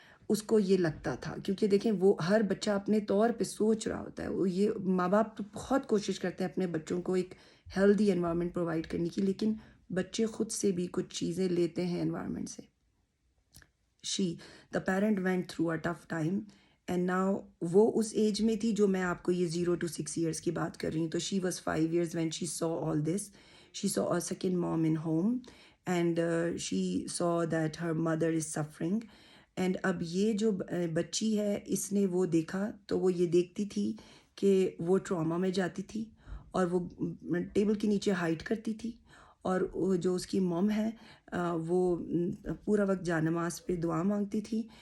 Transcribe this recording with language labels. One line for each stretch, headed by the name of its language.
Urdu: اس کو یہ لگتا تھا، کیونکہ دیکھیں وہ ہر بچہ اپنے طور پہ سوچ رہا ہوتا ہے، وہ یہ ماں باپ تو بہت کوشش کرتے ہیں اپنے بچوں کو ایک ہیلدی انوائرمنٹ پرووائڈ کرنے کی، لیکن بچے خود سے بھی کچھ چیزیں لیتے ہیں انوائرمنٹ سے.
English: the parent went through a tough time and now
Urdu: وہ اس ایج میں تھی جو میں آپ کو یہ
English: 0 to 6 years
Urdu: کی بات کر رہی ہوں. تو
English: She was 5 years when she saw all this. She saw a second mom in home and she saw that her mother is suffering.
Urdu: And اب یہ جو بچی ہے اس نے وہ دیکھا، تو وہ یہ دیکھتی تھی کہ وہ ٹراما میں جاتی تھی، اور وہ ٹیبل کے نیچے ہائڈ کرتی تھی، اور جو اس کی موم ہے وہ پورا وقت جا نماز پہ دعا مانگتی تھی.